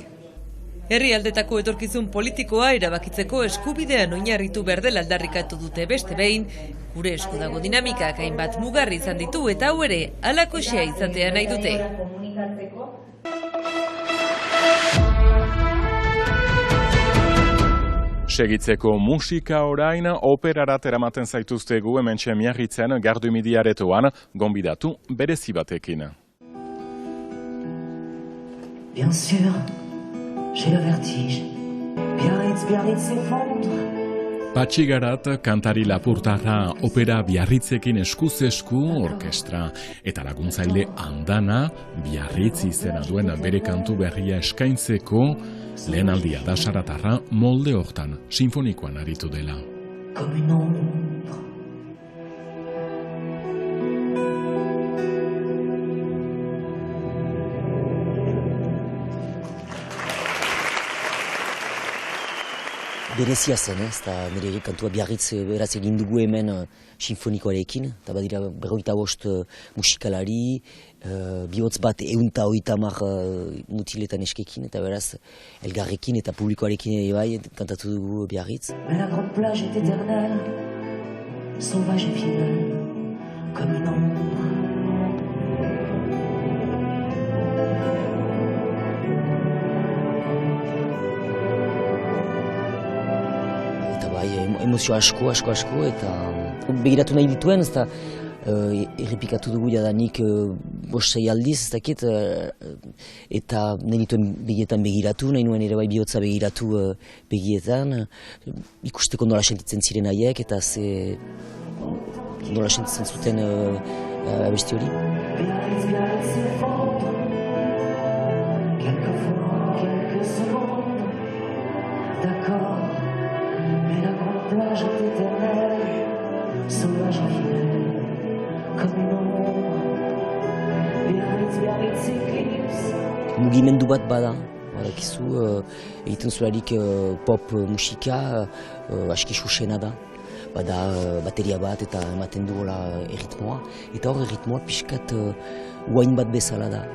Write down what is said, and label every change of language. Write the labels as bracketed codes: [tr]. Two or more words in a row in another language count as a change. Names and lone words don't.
[eu] Herrialdetako etorkizun politikoa erabakitzeko eskubidean oinarritu behar dela aldarrikatu dute beste behin, gure esku dago dinamikak hainbat mugarri izan ditu eta hau ere halakoxea izatea nahi dute. Segitzeko musika orain, operarat eramaten zaituztegu hementxe Miarritzen Gardumidi aretoan gonbidatu berezi batekin. [fr] Bien sûr, j'ai le vertige. Biarritz s'effondre. [eu] Patxi Garat kantari lapurtarra opera Biarritzekin eskuz esku orkestra eta laguntzaile Andana Biarritz izena duen bere kantu berria eskaintzeko lehen aldia da Saratarra molde hortan sinfonikoan aritu dela. [fr] Comme une ombre. [eu] Berezia zen, eta nire kantua Biarritz beraz egin dugu hemen sinfonikoarekin, eta badira 55 musikalari, bihotz bat 130 mutiletan eskekin, eta beraz elgarrekin eta publikoarekin ere bai kantatu dugu Biarritz. [fr] Mais la grande plage est éternelle, sauvage et fidèle, comme une ombre. [eu] Emozio asko, eta begiratu nahi dituen, ez da errepikatu dugu jadanik 5-6 aldiz, ez dakit, eta nahi dituen begietan begiratu, nahi nuen ere bai bihotza begiratu begietan, ikusteko nola sentitzen ziren haiek, eta nola sentitzen zuten abesti hori. [fr] Biarritz s'effondre, quelques secondes, d'accord. Plage est éternelle, sauvage et fidèle, comme une ombre. Biarritz s'éclipse. [eu] Mugimendu bat bada, badakizu, egiten zularik pop musika aski susena da. Bada bateria bat eta ematen du erritmoa, eta hor erritmoa pixkat uain bat bezala da.